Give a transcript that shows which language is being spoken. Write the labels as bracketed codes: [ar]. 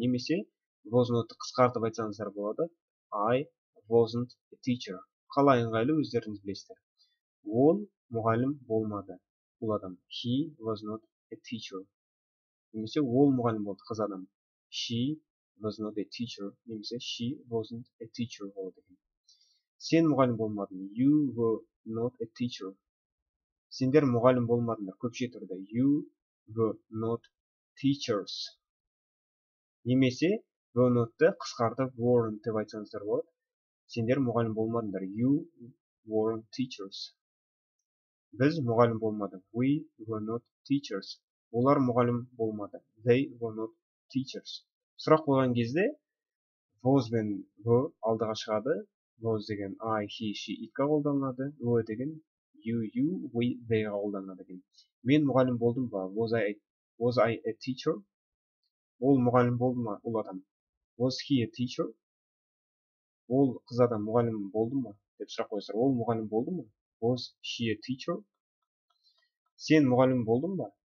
[kk] Немесе was not'ты қысқартып айтсаңыздар болады. [en] I wasn't a teacher. [kk] Қалай ыңғайлы өздеріңіз білесіздер. Ол мұғалім болмады. Бұл адам. [en] He was not a teacher. [kk] Немесе ол мұғалім болды, қыз адам. [en] She was not a teacher. [kk] Немесе [en] she wasn't a teacher [kk] болады екен. Сен мұғалім болмадың. [en] You were not a teacher. [kk] Сендер мұғалім болмадыңдар. Көпше түрде. [en] You were not teachers. [kk] Немесе were not'ты қысқартып weren't деп айтсаңыздар болады. Сендер мұғалім болмадыңдар. [en] You weren't teachers. [kk] Біз мұғалім болмадық. [en] We were not teachers. [kk] Олар мұғалім болмады. [en] They were not teachers. [kk] Сұрақ қойған кезде was бен were алдыға шығады. Was деген I, he, she, it'қа қолданылады. Were деген you, we, theyға қолданылады екен. Мен мұғалім болдым ба? [en] Was I a teacher? [kk] Ол мұғалім болды ма? Ол адам. [en] Was he a teacher? [kk] Ол қыз адам мұғалім болды ма? Деп сұрақ қойсаңыздар. Ол мұғалім болды ма? [en] Was she a teacher? [kk] Сен мұғалім болдың ба?